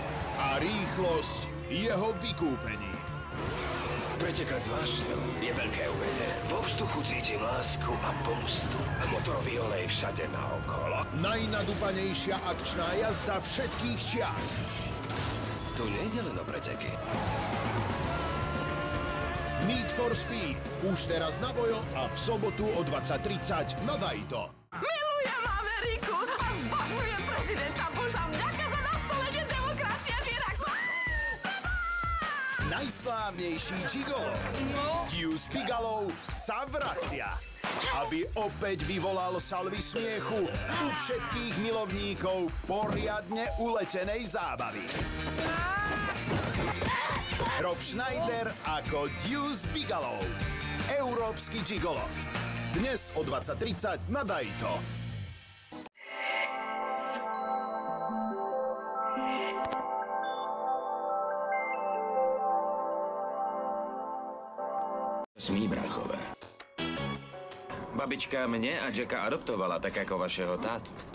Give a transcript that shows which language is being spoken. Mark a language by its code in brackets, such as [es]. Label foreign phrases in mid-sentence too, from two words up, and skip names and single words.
[sk] A rýchlosť jeho vykúpení. Pretekať s vášňou je veľké umenie. Vo vzduchu cítim lásku a pomstu. A motorový olej všade naokolo. Najnadúpanejšia akčná jazda všetkých čias. Tu nejde len o preteky. Need for Speed. Už teraz na Vojo a v sobotu o 20:30 na Dajto. Milujem Ameriku a zbožňujem prezidenta Busha. Vďaka za nastolenie demokracie v Iraku. Najslávnejší gigolo. Deuce Bigalow sa vracia, aby opäť vyvolal salvy smiechu u všetkých milovníkov poriadne uletenej zábavy. Rob Schneider ako Deuce Bigalow. Európsky gigolo. Dnes o 20:30 na Dajto. [cs] Smí, bráchové. Babička mne a Jacka adoptovala, tak ako vašeho tátu.